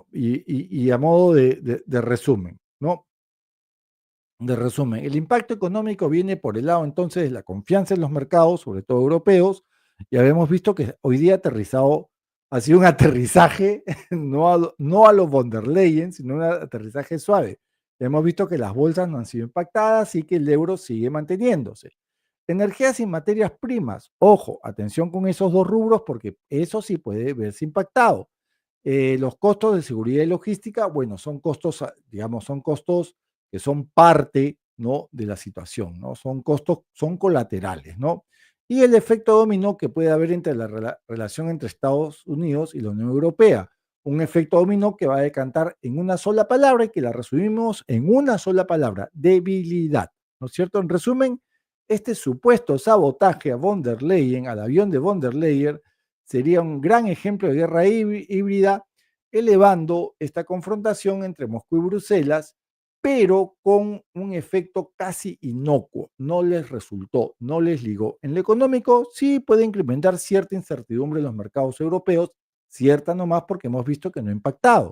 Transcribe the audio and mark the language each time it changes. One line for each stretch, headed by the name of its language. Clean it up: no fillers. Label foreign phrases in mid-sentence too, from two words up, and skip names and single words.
Spanish: Y a modo de resumen, ¿no? De resumen, el impacto económico viene por el lado entonces de la confianza en los mercados, sobre todo europeos, y habíamos visto que hoy día aterrizado, ha sido un aterrizaje no a los von der Leyen, sino un aterrizaje suave. Hemos visto que las bolsas no han sido impactadas y que el euro sigue manteniéndose. Energías y materias primas, ojo, atención con esos dos rubros porque eso sí puede verse impactado. Los costos de seguridad y logística, bueno, son costos, digamos, son costos que son parte, ¿no? De la situación, ¿no? Son costos, son colaterales, ¿no? Y el efecto dominó que puede haber entre la relación entre Estados Unidos y la Unión Europea. Un efecto dominó que va a decantar en una sola palabra y que la resumimos en una sola palabra, debilidad, ¿no es cierto? En resumen, este supuesto sabotaje a von der Leyen, al avión de von der Leyen, sería un gran ejemplo de guerra híbrida, elevando esta confrontación entre Moscú y Bruselas, pero con un efecto casi inocuo. No les resultó, no les ligó. En lo económico sí puede incrementar cierta incertidumbre en los mercados europeos, cierta nomás porque hemos visto que no ha impactado.